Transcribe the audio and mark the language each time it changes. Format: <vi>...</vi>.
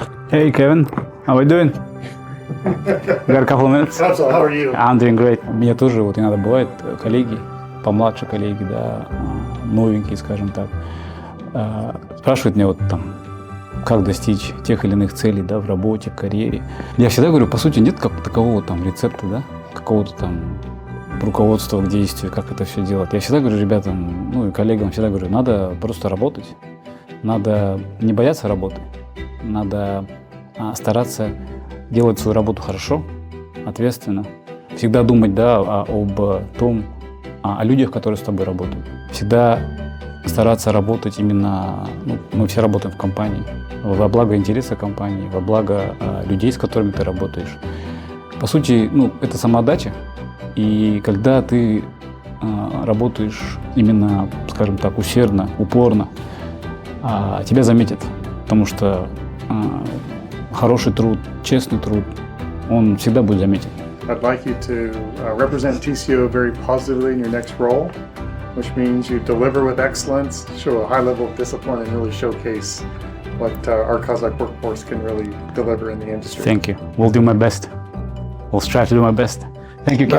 <en>Hey Kevin, how are you doing? You got a couple of minutes? Absolutely. How are you? I'm doing great.</en> <ru>Мне тоже вот иногда бывают коллеги, помладше коллеги, да, новенькие, скажем так, спрашивают меня вот там, как достичь тех или иных целей, да, в работе, в карьере. Я всегда говорю, по сути, нет как такового там рецепта, да, какого-то там руководства к действию, как это все делать. Я всегда говорю ребятам, ну и коллегам всегда говорю, надо просто работать, надо не бояться работы, надо стараться делать свою работу хорошо, ответственно, всегда думать, да, об том, о людях, которые с тобой работают. Всегда стараться работать именно, ну, мы все работаем в компании, во благо интереса компании, во благо людей, с которыми ты работаешь. По сути, ну, это самоотдача, и когда ты работаешь именно, скажем так, усердно, упорно, тебя заметят, потому что хороший труд, честный труд, он всегда будет заметен.</ru> <en>I'd like you to represent TCO very positively in your next role, which means you deliver with excellence, show a high level of discipline, and really showcase what our Kazakh workforce can really deliver in the industry. Thank you. We'll do my best. We'll strive to do my best. Thank you, Kevin.</en>